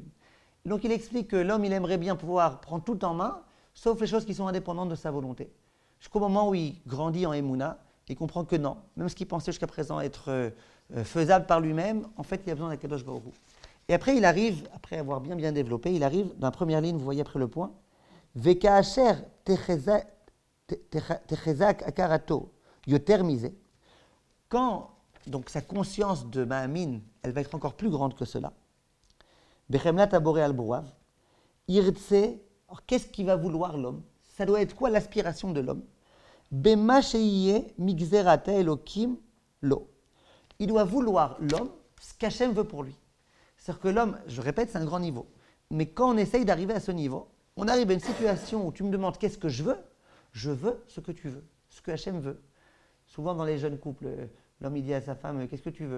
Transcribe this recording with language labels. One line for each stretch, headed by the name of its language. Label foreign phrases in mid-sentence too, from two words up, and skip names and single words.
French: Donc, il explique que l'homme, il aimerait bien pouvoir prendre tout en main, sauf les choses qui sont indépendantes de sa volonté. Jusqu'au moment où il grandit en Emouna, il comprend que non. Même ce qu'il pensait jusqu'à présent être faisable par lui-même, en fait, il a besoin d'
Hebrew: הקדוש ברוך הוא.
French: Et après, il arrive, après avoir bien développé, il arrive dans la première ligne, vous voyez après le point,
Hebrew: וכאשר תתחזק הכרתו יותר מזה.
French: Quand donc sa conscience de Ma'amin, elle va être encore plus grande que cela.
Hebrew: בחמלת הבורא על ברואיו ירצה.
French: Alors qu'est-ce qu'il va vouloir l'homme? Ça doit être quoi l'aspiration de l'homme?
Hebrew: במה שיהיה מגזרת אלוקים לו.
French: Il doit vouloir l'homme ce qu'Hachem veut pour lui. C'est-à-dire que l'homme, je répète, c'est un grand niveau. Mais quand on essaye d'arriver à ce niveau, on arrive à une situation où tu me demandes qu'est-ce que je veux ce que tu veux, ce que Hachem veut. Souvent dans les jeunes couples, l'homme il dit à sa femme qu'est-ce que tu veux?